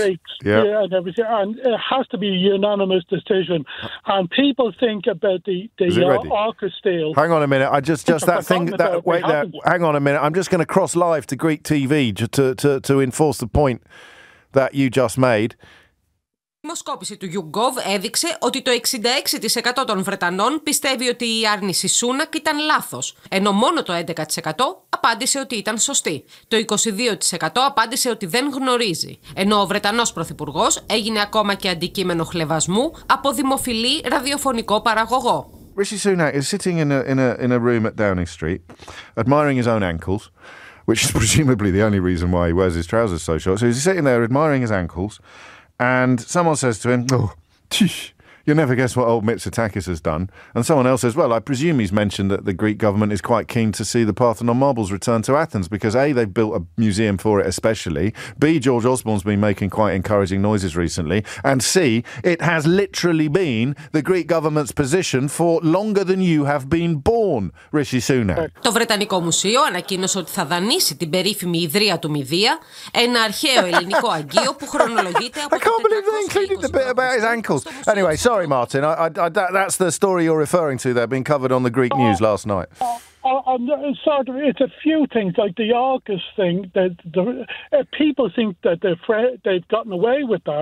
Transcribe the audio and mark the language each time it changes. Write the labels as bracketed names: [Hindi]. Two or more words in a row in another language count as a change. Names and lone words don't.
[English] yeah, and everything, and it has to be a unanimous decision. And people think about the AUKUS deal. Hang on a minute, I just that thing. Wait there. Hang on a minute. I'm just going to cross live to Greek TV to enforce the point that you just made. [Greek] Η δημοσκόπηση του YouGov έδειξε ότι το 66% των Βρετανών πιστεύει ότι η άρνηση Σούνακ ήταν λάθος, ενώ μόνο το 11% απάντησε ότι ήταν σωστή. Το 22% απάντησε ότι δεν γνωρίζει, ενώ ο Βρετανός Πρωθυπουργός έγινε ακόμα και αντικείμενο χλευασμού από δημοφιλή ραδιοφωνικό παραγωγό. [English] Rishi Sunak is sitting in a room at Downing Street, admiring his own ankles, which is presumably the only reason why he wears his trousers so short. So he's sitting there admiring his ankles, and someone says to him, you'll never guess what old Mitsotakis has done. And someone else says, well, I presume he's mentioned that the Greek government is quite keen to see the Parthenon marbles return to Athens because A, they've built a museum for it especially, B, George Osborne's been making quite encouraging noises recently, and C, it has literally been the Greek government's position for longer than you have been born, Rishi Sunak. [Greek] Το Βρετανικό Μουσείο ανακοίνωσε ότι θα δανείσει την περίφημη ιδρύα του Μηδία, ένα αρχαίο ελληνικό αγγείο που χρονολογείται από το 420. [English] I can't believe they included the bit about his ankles. Anyway, sorry, Martin. That's the story you're referring to there, being covered on the Greek news last night. It's a few things, like the AUKUS thing. People think that they've gotten away with that.